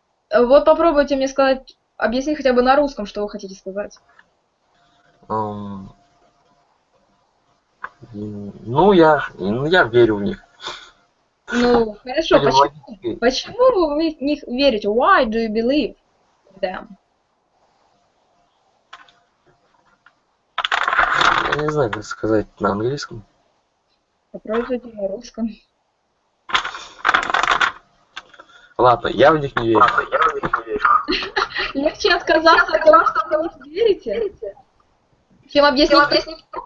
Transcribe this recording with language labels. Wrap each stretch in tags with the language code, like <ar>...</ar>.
<ru>Вот попробуйте мне сказать, объяснить хотя бы на русском, что вы хотите сказать. Ну, я верю в них. Ну, хорошо, почему вы в них верите?</ru> <en>Why do you believe in them?</en> <ru>Я не знаю, как сказать на английском. Попробуйте на русском. Ладно, я в них не верю. Легче отказаться от того, что вы в них верите, чем объяснить.</ru>